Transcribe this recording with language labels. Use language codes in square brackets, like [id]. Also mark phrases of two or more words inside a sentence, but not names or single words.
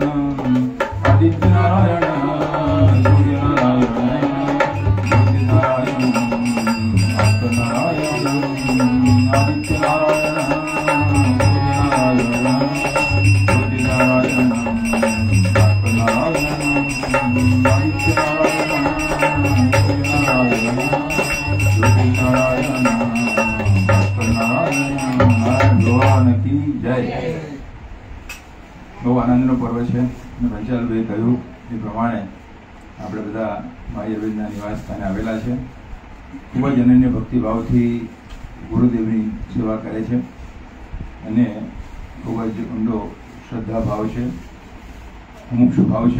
[hi] आदित्य नारायण, सूर्य नारायण, ज्योति नारायण, भास्कर नारायण, आदित्य नारायण, सूर्य नारायण, ज्योति नारायण, भास्कर नारायण, आदित्य नारायण, सूर्य नारायण, ज्योति नारायण, भास्कर नारायण। भगवान की जय। [gu] બહુ આનંદનો પર્વ છે અને પંચાલભાઈ કહ્યું એ પ્રમાણે આપણે બધા મહાવીરના નિવાસ સ્થાને આવેલા છે। ખૂબ જ અનન્ય ભક્તિભાવથી ગુરુદેવની સેવા કરે છે અને ખૂબ જ ઊંડો શ્રદ્ધાભાવ છે, મુમુક્ષુ ભાવ છે।